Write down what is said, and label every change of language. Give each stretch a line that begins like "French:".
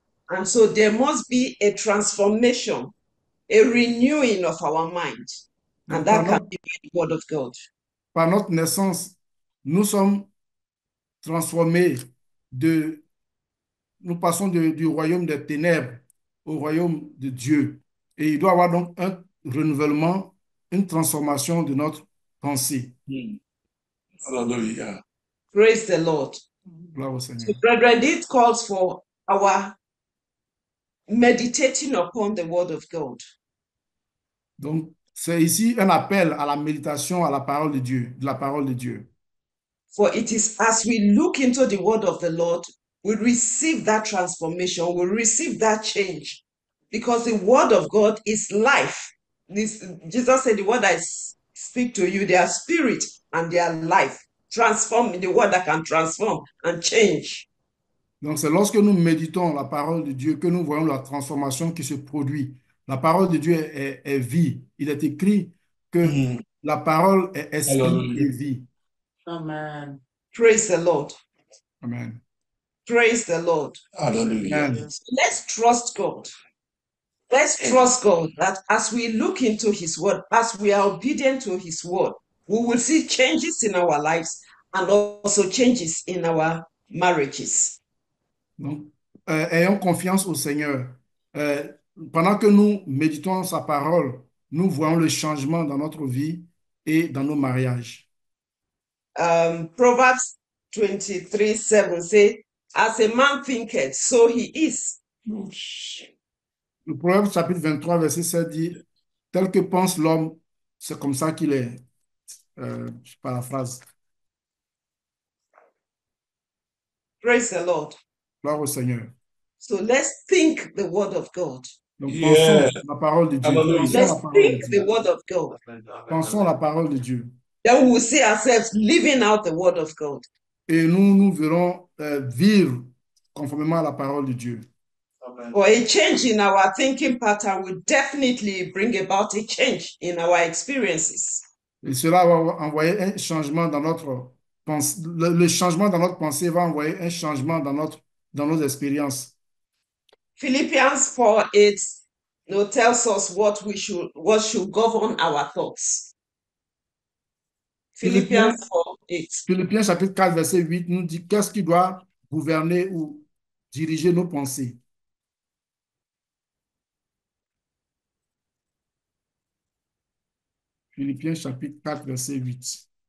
English: And so there must be a transformation, a renewing of our mind. And
French: Donc,
English: that can be by the word of God.
French: par notre naissance, nous sommes transformés nous passons du royaume des ténèbres au royaume de Dieu. Et il doit y avoir donc un renouvellement, une transformation de notre pensée. Hallelujah.
English: Praise the Lord.
French: Gloire au
English: So,
French: Seigneur.
English: brethren, it calls for our meditating upon the word of God.
French: Donc, c'est ici un appel à la méditation, à la parole de Dieu, de la parole de Dieu.
English: For it is as we look into the word of the Lord, we receive that transformation, we receive that change. Because the word of God is life. Jesus said, the word I speak to you, they are spirit and they are life. Transform, the word that can transform and change.
French: Donc, c'est lorsque nous méditons la parole de Dieu que nous voyons la transformation qui se produit. La parole de Dieu est vie. Il est écrit que la parole est esprit Hallelujah. et vie. Amen.
English: Praise the Lord. Amen. Praise the Lord. Hallelujah. Amen. Let's trust God. Let's trust God that as we look into His word, as we are obedient to His word, we will see changes in our lives and also changes in our marriages.
French: Donc, ayons confiance au Seigneur. Pendant que nous méditons sa parole, nous voyons le changement dans notre vie et dans nos mariages.
English: Proverbs 23:7 say, as a man thinketh, so he is.
French: Le Proverbe chapitre 23, verset 7 dit, tel que pense l'homme, c'est comme ça qu'il est. Je paraphrase.
English: Praise the Lord.
French: Gloire au Seigneur.
English: So let's think the word of God.
French: Donc, Yeah. pensons la parole de Dieu. Hallelujah. Pensons
English: Let's
French: la parole de
English: think
French: Dieu.
English: the word of God.
French: Pensons la parole de Dieu.
English: Then we will see ourselves living out the word of God.
French: Et nous verrons vivre conformément à la parole de Dieu.
English: For a change in our thinking pattern will definitely bring about a change in our experiences.
French: Et cela va envoyer un changement dans notre pensée. Le changement dans notre pensée va envoyer un changement dans nos expériences.
English: Philippians 4:8 tells us what should govern our thoughts. Philippians 4:8.
French: Philippiens chapitre 4, verset 8 nous dit qu'est-ce qui doit gouverner ou diriger nos pensées. Philippiens chapitre 4, verset 8.